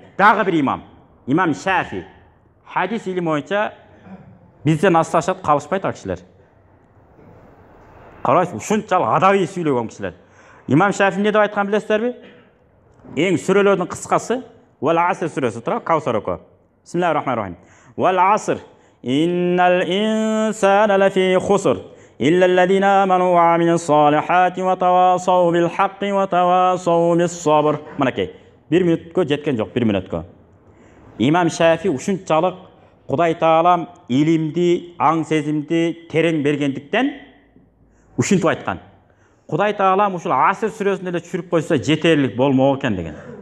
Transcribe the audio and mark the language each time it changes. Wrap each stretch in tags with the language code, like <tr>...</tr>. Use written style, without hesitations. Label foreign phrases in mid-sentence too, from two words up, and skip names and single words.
<ky>Дагы бир имам, имам Шафи. Хадис илими боюнча бизден асташат калышпайт ал кишилер. Карайсыз, ушунчалык адабий сүйлөгөн кишилер. Имам Шафи эмне деп айткан билесиздерби? Эң сүрөлөрдүн кыскасы Вал Аср сүрөсү тура, Кавсар оку.</ky> <ar>بسم الله الرحمن الرحيم. والعصر إن الإنسان لفي خسر إلا الذين آمنوا وعملوا الصالحات وتواصوا بالحق وتواصوا بالصبر.</ar> <ky>Мынакей. 1 мүнөткө жеткен жок, 1 мүнөткө. Имам Шафи ушунчалык Кудай Таалам илимди, аң сезимди терең бергендиктен ушинтип айткан. Кудай Таалам ушул Аср сүрөсүнө эле түшүрүп койсо жетерлик болмок экен деген.</ky>